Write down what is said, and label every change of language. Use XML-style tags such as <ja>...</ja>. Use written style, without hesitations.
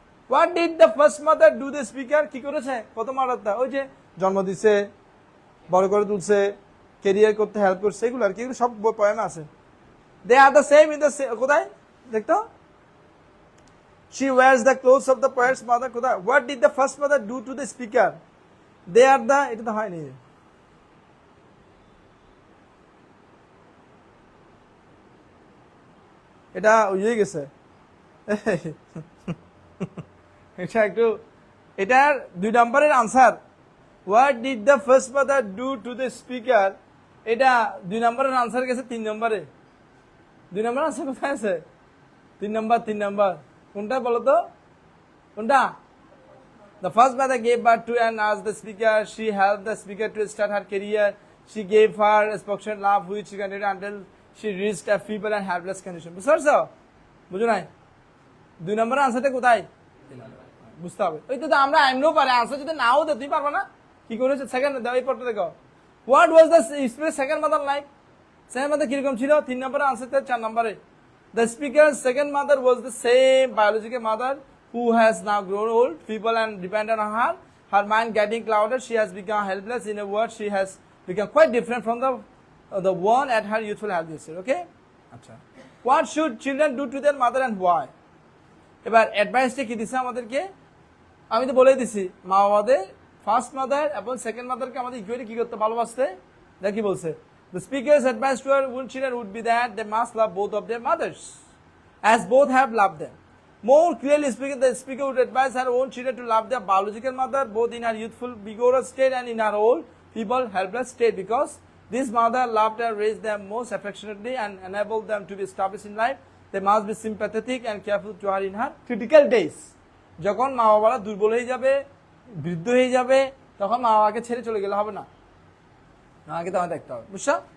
<en>What did the first mother do the speaker?</en> <bn>কি করেছে প্রথম মাদারটা? ওই যে জন্ম দিছে, বড় করে তুলছে, কেরিয়ার করতে হেল্প করছে, এগুলো আর কি, এগুলো সব পয়েমে আছে।</bn> <en>They are the same in the কোথায় দেখতো? She wears the clothes of the poet's mother. কোথায়? What did the first mother do to the speaker? They are the,</en> <bn>এটা তো হয়নি। এটা হয়ে গেছে। এটা একটু, এটার 2 নম্বরের answer.</bn> <en>What did the first mother do to the speaker?</en> <bn>এটা 2 নম্বরের আনসার গেছে 3 নম্বরে। 2 নম্বর আনসার কোথায় আছে? 3 নম্বর। কোনটা বলো তো? কোনটা?</bn> <en>The first mother gave birth to and asked the speaker. She helped the speaker to start her career. She gave her a spoken love which she continued until she reached a feeble and helpless condition.</en> <bn>বুঝতে পারছো? বুঝো নাই? 2 নম্বরের আনসারটা কোথায়? বুঝতে হবে। ওই তো আমরা এমনও পারে আনসার যদি নাও দে, তুমি পারবে না? কি করেছে? সেকেন্ড দাও, এই পড়তে দেখো।</bn> <en>What was the second mother like?</en> <bn>Second mother কিরকম ছিল? 3 নম্বরের আনসারটা 4 নম্বরে।</bn> <en>The speaker's second mother was the same biological mother who has now grown old, feeble and dependent on her. Her mind getting clouded, she has become helpless. In a word, she has become quite different from the one at her youthful health. Okay? আচ্ছা। What should children do to their mother and why?</en> <bn>এবার অ্যাডভাইসটা কি দিছে আমাদেরকে? আমি তো বলেই দিছি, মা বাবাদের ফার্স্ট মাদার এবং সেকেন্ড মাদারকে আমাদের ইকুয়ালি কি করতে? ভালোবাসতে। দেখ কি বলছে?</bn> <en>The speaker's advice to her own children would be that they must love both of their mothers, as both have loved them. More clearly speaking, the speaker would advise her own children to love their biological mother, both in her youthful, vigorous state and in her old, feeble, helpless state, because this mother loved and raised them most affectionately and enabled them to be established in life. They must be sympathetic and careful to her in her critical days.</en> <bn>যখন মা বাবারা দুর্বল হয়ে যাবে, বৃদ্ধ হয়ে যাবে, তখন মা বাবাকে ছেড়ে চলে গেলে হবে না। আগে তো আমাদের দেখতে হবে। বুঝছো?</bn>